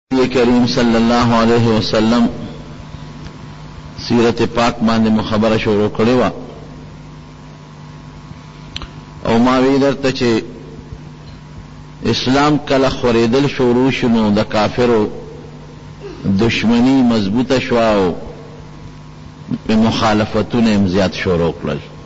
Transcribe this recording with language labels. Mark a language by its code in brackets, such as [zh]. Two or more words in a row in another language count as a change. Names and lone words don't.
[ps] نبی کریم [ar] صلی اللہ علیہ وسلم [ps] سیرت پاک باندې مخبره شروع کړې وه او ما وی درته چې اسلام کله خورېدل شروع شو نو د کافرو دشمنی مضبوطه شوه او مخالفتونه یې زیات شروع کړل.